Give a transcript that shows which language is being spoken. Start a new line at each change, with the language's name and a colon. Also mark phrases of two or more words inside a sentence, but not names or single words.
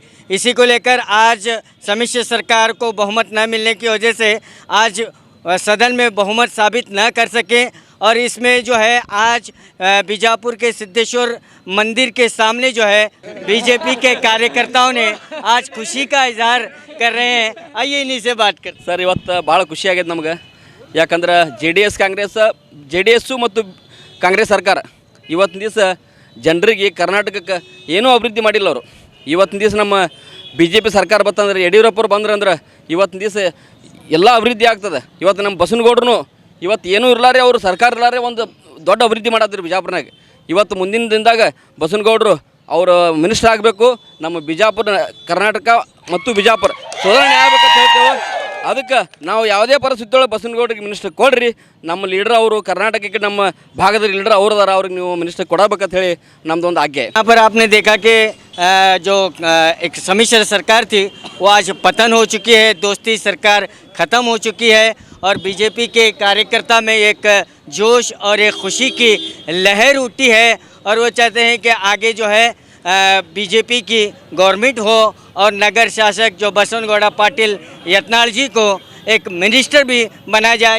Hindi: इसी को लेकर आज सम्मिश्र सरकार को बहुमत न मिलने की वजह से आज सदन में बहुमत साबित न कर सके और इसमें जो है आज बीजापुर के सिद्धेश्वर मंदिर के सामने जो है बीजेपी के कार्यकर्ताओं ने आज खुशी का इजहार कर रहे हैं। आइए इन्हीं से बात कर।
Kannada: सर ಇವತ್ತು ಭಾಳ ಖುಷಿ ಆಗೈತೆ ನಮಗೆ, ಯಾಕಂದ್ರೆ ಜೆ ಡಿ ಎಸ್ಸು ಮತ್ತು ಕಾಂಗ್ರೆಸ್ ಸರ್ಕಾರ ಇವತ್ತಿನ ದಿವಸ ಜನರಿಗೆ ಕರ್ನಾಟಕಕ್ಕೆ ಏನೂ ಅಭಿವೃದ್ಧಿ ಮಾಡಿಲ್ಲ ಅವರು. ಇವತ್ತಿನ ದಿವಸ ನಮ್ಮ ಬಿ ಜೆ ಪಿ ಸರ್ಕಾರ ಬರ್ತಂದ್ರೆ ಯಡಿಯೂರಪ್ಪರು ಬಂದ್ರಂದ್ರೆ ಇವತ್ತಿನ ದಿವಸ ಎಲ್ಲ ಅಭಿವೃದ್ಧಿ ಆಗ್ತದೆ. ಇವತ್ತು ನಮ್ಮ ಬಸನಗೌಡರು ಇವತ್ತು ಏನೂ ಇರಲಾರೆ, ಅವರು ಸರ್ಕಾರ ಇರಲಾರೆ ಒಂದು ದೊಡ್ಡ ಅಭಿವೃದ್ಧಿ ಮಾಡಾದ್ರಿ ಬಿಜಾಪುರನಾಗ. ಇವತ್ತು ಮುಂದಿನ ದಿನದಾಗ ಬಸನಗೌಡರು ಅವರು ಮಿನಿಸ್ಟರ್ ಆಗಬೇಕು, ನಮ್ಮ ಬಿಜಾಪುರ ಕರ್ನಾಟಕ ಮತ್ತು ಬಿಜಾಪುರ ಸುಧಾರಣೆ ಆಗ್ಬೇಕಂತ ಹೇಳ್ತೇವೆ. ಅದಕ್ಕೆ ನಾವು ಯಾವುದೇ ಪರಿಸ್ಥಿತಿಯೊಳಗೆ ಬಸನಗೌಡರಿಗೆ ಮಿನಿಸ್ಟರ್ ಕೊಡ್ರಿ, ನಮ್ಮ ಲೀಡರ್ ಅವರು ಕರ್ನಾಟಕಕ್ಕೆ ನಮ್ಮ ಭಾಗದ ಲೀಡರ್ ಅವರು ಅದಾರ, ಅವ್ರಿಗೆ ನೀವು ಮಿನಿಸ್ಟರ್ ಕೊಡಬೇಕಂತ ಹೇಳಿ ನಮ್ಮದೊಂದು ಆಜ್ಞೆ.
Hindi: यहाँ पर आपने देखा कि जो एक सम्मिश्र सरकार थी वो आज पतन हो चुकी है, दोस्ती सरकार ख़त्म हो चुकी है और बीजेपी के कार्यकर्ता में एक जोश और एक खुशी की लहर उठी है और वो चाहते हैं कि आगे जो है बीजेपी की गवर्नमेंट हो और नगर शासक जो बसवनगौड़ा पाटिल यत्नाल जी को एक मिनिस्टर भी बनाया जाए।